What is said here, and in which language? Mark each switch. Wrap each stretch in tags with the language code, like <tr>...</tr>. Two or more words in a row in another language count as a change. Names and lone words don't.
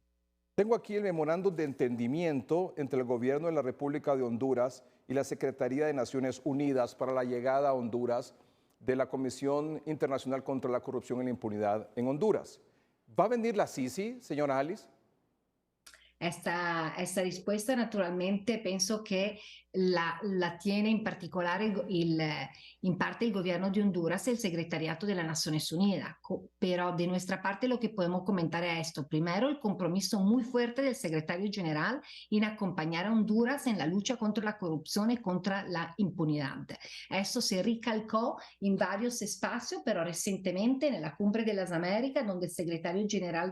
<es>Tengo aquí el memorándum de entendimiento entre el gobierno de la República de Honduras y la Secretaría de Naciones Unidas para la llegada a Honduras de la Comisión Internacional contra la Corrupción y la Impunidad en Honduras. ¿Va a venir la Sisi, señora Alice?</es> <it>Esta risposta naturalmente penso che la tiene in particolare in parte</it> <es>el gobierno de Honduras, el secretariato de las Naciones Unidas. Pero de nuestra parte lo que podemos comentar es esto. Primero, el compromiso muy fuerte del secretario general en acompañar a Honduras en la lucha contra la corrupción y contra la impunidad. Esto se recalcó en varios espacios, pero recientemente en la Cumbre de las Américas, donde el secretario general</es>